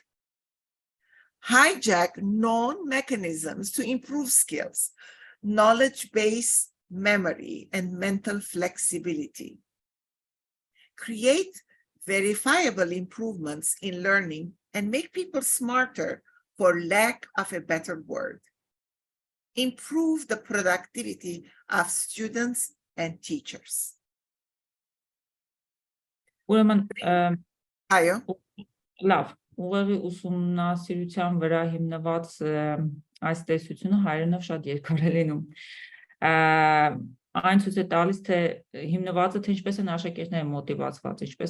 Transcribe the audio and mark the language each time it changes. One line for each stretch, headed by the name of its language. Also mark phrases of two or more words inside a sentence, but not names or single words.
English: Hijack known mechanisms to improve skills, knowledge-based memory, and mental flexibility. Create verifiable improvements in learning and make people smarter, for lack of a better word. Improve the productivity of students and teachers.
Armenian: Լավ, ուղեղի ուսումնասիրության վրա հիմնված այս տեսությունը հայերենով շատ երկար է լինում։ Այն ցույց է տալիս, թե հիմնվածը թե ինչպես են աշակերտները մոտիվացված, ինչպես